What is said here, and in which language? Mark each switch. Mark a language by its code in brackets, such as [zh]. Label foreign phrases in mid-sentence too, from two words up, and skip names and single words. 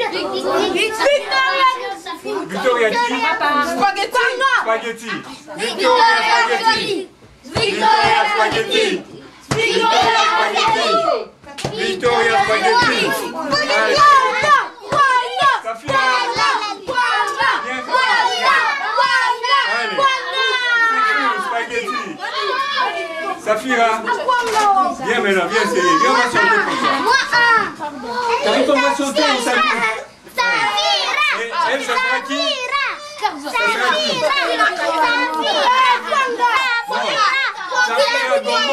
[fr] Victoria qui? Spaghetti. Spaghetti. Victoria Spaghetti. Victoria Spaghetti. Victoria Spaghetti. Victoria Spaghetti. Safira. Spaghetti. Safira. Viens maintenant, viens essayer. Viens, on va chanter pour toi. T'as vu qu'on va chanter, on s'amuse. Et elle, ça sera qui? Ça sera qui? Safira Gombo.